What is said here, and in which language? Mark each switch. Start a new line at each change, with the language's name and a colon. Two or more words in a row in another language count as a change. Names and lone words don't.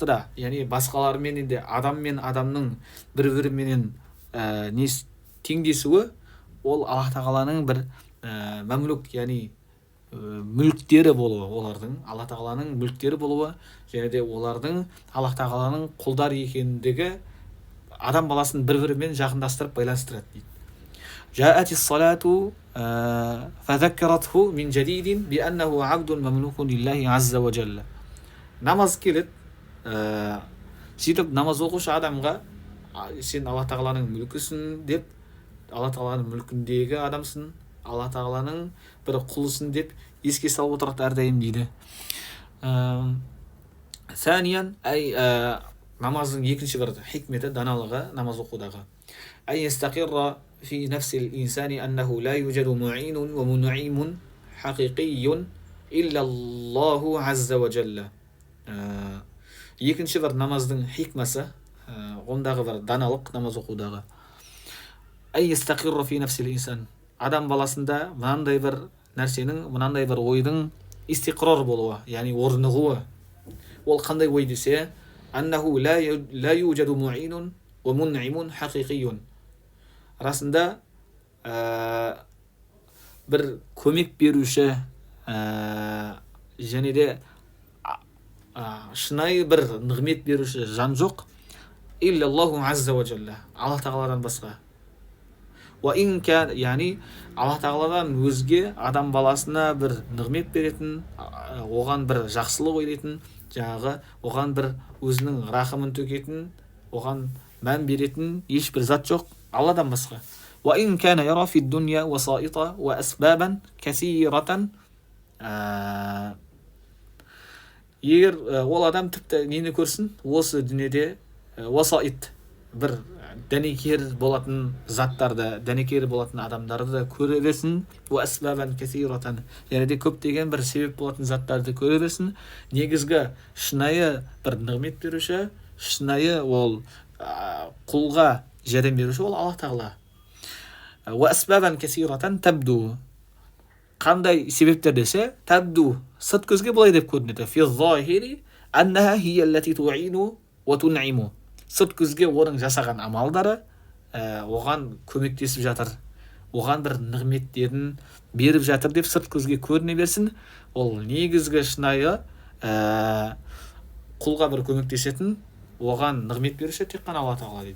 Kazakh: да, яғни басқалармен де адам мен адамның бір-біріменен теңдесуі, ол Алла тағаланың бір мәмлүк, яғни мүліктері болуы, олардың Алла тағаланың мүліктері болуы, және де олардың Алла тағаланың құлдар екендігі адам баласын бір-бірімен жақындастырып байланыстырады дейді.
Arabic: جاءت الصلاة فذكرته من جديد بأنه عبد مملوك لله عز وجل.
Kazakh: Намаз келеді, сөйтіп намаз оқушы адамға сен Алла тағаланың мүлкісің деп, Алла тағаланың мүлкіндегі адамсың, Алла тағаланың бір құлысың деп еске салып отырады әрдайым дейді. Сәниян, намаздың екінші бір хикметі, даналығы намаз оқудағы.
Arabic: يستقر في نفس الإنسان أنه لا يوجد معين ومنعم حقيقي إلا الله عز وجل.
Kazakh: Екінші бір намаздың хикмасы, ондағы бір даналық намаз оқудағы.
Arabic: يستقر في نفس الإنسان.
Kazakh: Адам баласында мынандай бір нәрсенің, мынандай бір ойдың истиқрар болуы, яғни орнығуы. Ол қандай ой десе,
Arabic: أنه لا يوجد معين ومنعم حقيقي.
Kazakh: Расында бір көмек беруші және де шынайы бір нығмет беруші жан жоқ.
Arabic: إلا الله عز وجل.
Kazakh: Алла тағаладан басқа. Яғни Алла тағаладан өзге адам баласына бір нығмет беретін, оған бір жақсылық ойлайтын, жаңағы оған бір өзінің рахымын төгетін, оған мән беретін ешбір зат жоқ Алладан басқа.
Arabic: وإن كان يرى في الدنيا وسائط وأسبابا كثيرة.
Kazakh: Егер ол адам тіпті нені көрсін, осы дүниеде васаит, бір дәнекер болатын заттарды, дәнекер болатын адамдарды да көре берсін,
Arabic: وأسبابا كثيرة,
Kazakh: яғни де көптеген бір себеп болатын заттарды көре берсін. Негізгі шынайы бір нығмет беруші, шынайы ол құлға жәрдем беруші ол Алла тағала.
Arabic: وأسبابا كثيرة تبدو.
Kazakh: Қандай себептер десе, табду, сырт көзге былай деп көрінеді.
Arabic: في الظاهر أنها هي التي تعين وتنعم.
Kazakh: Сырт көзге оның жасаған амалдары оған көмектесіп жатыр, оған бір нығметтерін беріп жатыр деп сырт көзге көріне берсін. Ол негізгі шынайы құлға бір көмектесетін, оған нығмет беруші тек қана Алла тағала дейді.